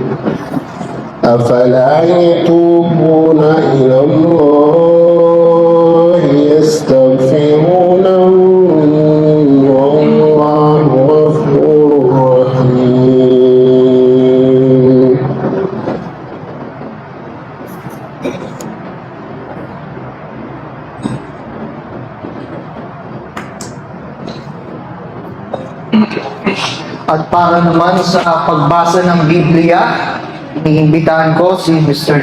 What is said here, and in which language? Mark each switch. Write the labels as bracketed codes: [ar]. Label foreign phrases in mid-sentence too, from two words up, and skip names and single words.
[ar] أفلا يتوبون إلى الله يستغفرونه والله غفور رحيم [tl] At para naman sa pagbasa ng Biblia, iniimbitahan ko si Mr.